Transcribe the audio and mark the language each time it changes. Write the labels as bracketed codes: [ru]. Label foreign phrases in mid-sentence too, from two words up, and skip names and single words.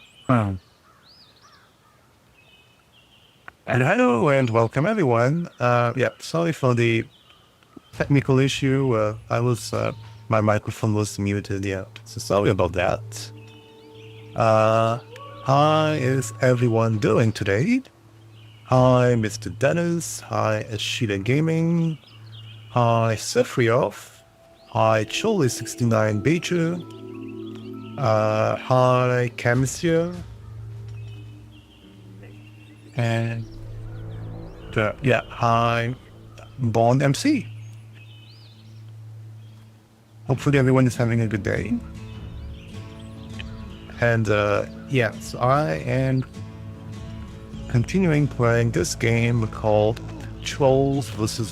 [en] Um, and hello and welcome everyone. Sorry for the technical issue. My microphone was muted. Yeah, so sorry about that. Uh, how is everyone doing today? Hi, Mr. Dennis. Hi, Ashida Gaming. Hi, Sefriov. Hi, Choli69 Beecher. Hi, Camisio. And hi, Bond MC. Hopefully everyone is having a good day. And so I am continuing playing this game called Trolls vs.